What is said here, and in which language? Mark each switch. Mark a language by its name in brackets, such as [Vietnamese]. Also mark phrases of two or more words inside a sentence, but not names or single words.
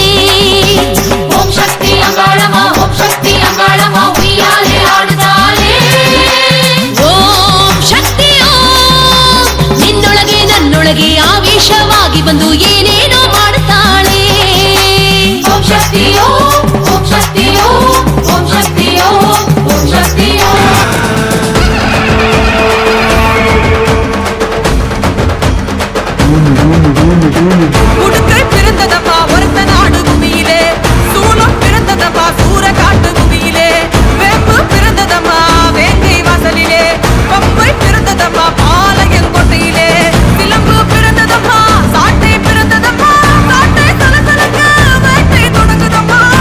[Kannada] ಓಂ ಶಕ್ತಿ ಅಂಗಾಳಮ್ಮ, ಓಂ ಶಕ್ತಿ ಅಂಗಾಳಮ್ಮ, ಉಯ್ಯಾಲೆ ಆಡುತ್ತಾಳೆ. ಓಂ ಶಕ್ತಿ ಓಂ, ನಿನ್ನೊಳಗೆ ನನ್ನೊಳಗೆ ಆವೇಶವಾಗಿ ಬಂದು ಏನೇನೋ ಮಾಡುತ್ತಾಳೆ. ಓಂ ಶಕ್ತಿ ಓಂ, ಓಂ ಶಕ್ತಿ ಓಂ, ಓಂ ಶಕ್ತಿ ಓಂ, ಓಂ ಶಕ್ತಿ ಓಂ. [Tamil] உடுக்கை பிறந்ததப்பா ஒருத்த நாடு பூமியிலே, சூலம் பிறந்ததப்பா சூரகாட்டு பூமியிலே, வேம்பு பிறந்ததம்மா வேங்கை வாசலிலே, பம்பை பிறந்ததம்மா பாளையன் கோட்டையிலே, சிலம்பு பிறந்ததம்மா சாட்டை பிறந்ததம்மா, சாட்டை சலசலக்க வேட்டை தொடங்குதம்மா.